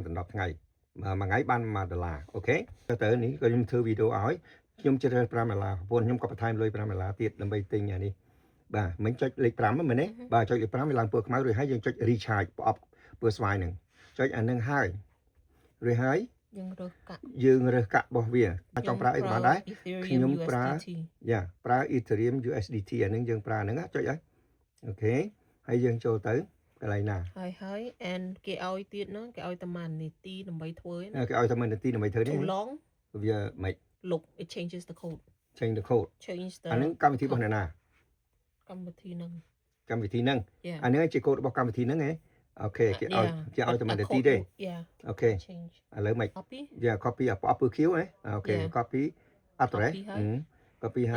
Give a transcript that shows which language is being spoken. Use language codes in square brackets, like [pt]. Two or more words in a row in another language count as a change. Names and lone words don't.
[km] ដល់10ថ្ងៃមួយថ្ងៃបាន$1អូខេទៅនេះក៏ខ្ញុំធ្វើវីដេអូឲ្យខ្ញុំជ្រើសរើស$5ព្រោះខ្ញុំក៏បន្ថែមលុយ$5ទៀតដើម្បីទិញអានេះបាទមិនចុចលេខ5មែនទេបាទចុចលេខ5វាឡើងពណ៌ខ្មៅរួចហើយយើងចុច recharge ប្រអប់ពណ៌ស្វាយហ្នឹងចុចអានឹងហើយរួចហើយយើងរើសកាក់របស់វាចង់ប្រើអីក៏បានដែរខ្ញុំប្រើ Ethereum USDT អានឹងយើងប្រើហ្នឹងចុចហើយអូខេហើយយើងចូលទៅកន្លែងណា ហើយ and គេឲ្យទៀតហ្នឹងគេឲ្យតែ1នាទីដើម្បីធ្វើ គេឲ្យតែ1នាទីដើម្បីធ្វើនេះវាមិន [en] លុប it changes the code change the code [km] អានឹងកម្មវិធីរបស់អ្នកណា កម្មវិធីហ្នឹង អានេះជាកូដរបស់កម្មវិធីហ្នឹងហ៎អូខេគេឲ្យតែ1នាទីទេអូខេឥឡូវមិនcopy អាប្រអប់ពឺខៀវហ៎អូខេ [en] copy address copy [km] ហើយ